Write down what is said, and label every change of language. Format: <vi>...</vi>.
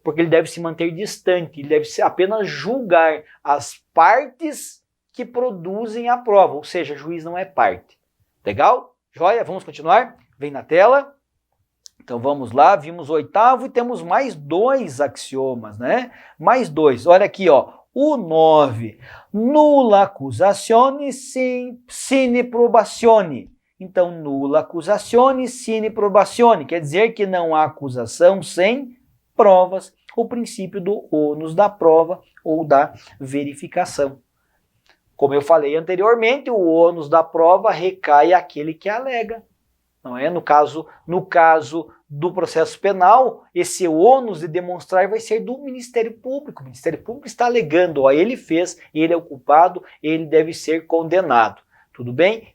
<pt>Porque ele deve se manter distante, ele deve apenas julgar as partes que produzem a prova, ou seja, o juiz não é parte. Legal? Joia? Vamos continuar? Vem na tela. Então vamos lá, vimos o oitavo e temos mais 2 axiomas, né? Mais 2. Olha aqui, ó. O 9.</pt> <la>Nulla accusazione sine probazione. Então, nulla accusazione sine probazione.</la> <pt>Quer dizer que não há acusação sem provas. O princípio do ônus da prova ou da verificação. Como eu falei anteriormente, o ônus da prova recai àquele que alega. Não é? No caso do processo penal, esse ônus de demonstrar vai ser do Ministério Público. O Ministério Público está alegando, ó, ele fez, ele é o culpado, ele deve ser condenado. Tudo bem?</pt>